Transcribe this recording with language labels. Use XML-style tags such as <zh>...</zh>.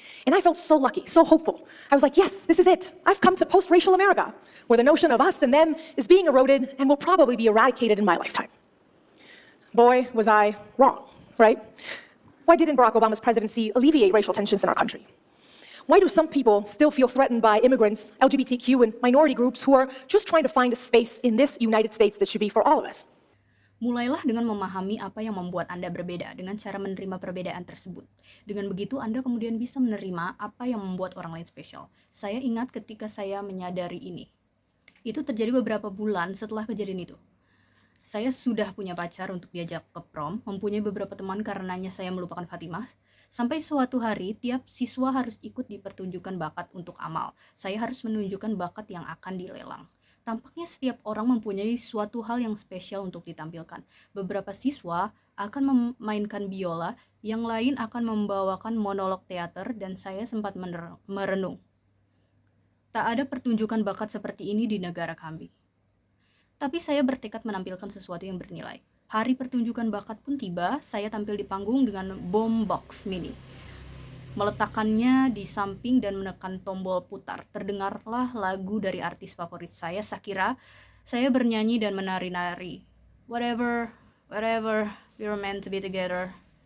<en>And I felt so lucky, so hopeful. I was like, yes, this is it. I've come to post-racial America, where the notion of us and them is being eroded and will probably be eradicated in my lifetime. Boy, was I wrong, right? Why didn't Barack Obama's presidency alleviate racial tensions in our country? Why do some people still feel threatened by immigrants, LGBTQ, and minority groups who are just trying to find a space in this United States that should be for all of us?</en> <id>Mulailah dengan memahami apa yang membuat Anda berbeda dengan cara menerima perbedaan tersebut. Dengan begitu, Anda kemudian bisa menerima apa yang membuat orang lain spesial. Saya ingat ketika saya menyadari ini. Itu terjadi beberapa bulan setelah kejadian itu. Saya sudah punya pacar untuk diajak ke prom, mempunyai beberapa teman karenanya saya melupakan Fatimah. Sampai suatu hari, tiap siswa harus ikut di pertunjukan bakat untuk amal. Saya harus menunjukkan bakat yang akan dilelang. Tampaknya setiap orang mempunyai suatu hal yang spesial untuk ditampilkan. Beberapa siswa akan memainkan biola, yang lain akan membawakan monolog teater, dan saya sempat merenung. Tak ada pertunjukan bakat seperti ini di negara kami. Tapi saya bertekad menampilkan sesuatu yang bernilai. Hari pertunjukan bakat pun tiba, saya tampil di panggung dengan boombox mini. Meletakkannya di samping dan menekan tombol putar. Terdengarlah lagu dari artis favorit saya, Shakira. Saya bernyanyi dan menari-nari.</id> <en>Whatever, we were meant to be together.</en>